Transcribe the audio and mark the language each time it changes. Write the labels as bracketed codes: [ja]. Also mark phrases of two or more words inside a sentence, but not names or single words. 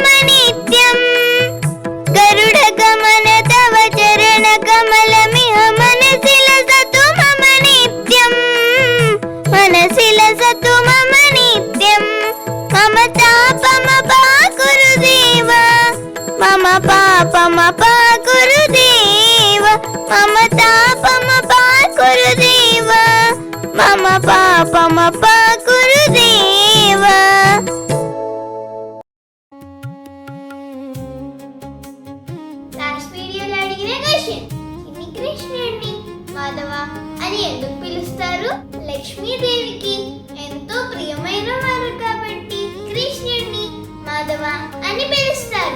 [sa] नित्यम् गरुड गमन तव चरण कमलमिह मनसि लसतु मम नित्यम् मनसि लसतु मम नित्यम् मम तापम पाकुरुदेव मम पापम पाकुरुदेव मम तापम पाकुरुदेव मम पापम पाकुरुदेव [te] లాస్ట్ వీడియోలో అడిగిన క్వశ్చన్ చిన్ని కృష్ణుడిని మాధవ అని ఎందుకు పిలుస్తారు? లక్ష్మీదేవికి ఎంతో ప్రియమైన వారు కాబట్టి కృష్ణుడిని మాధవ అని పిలుస్తారు.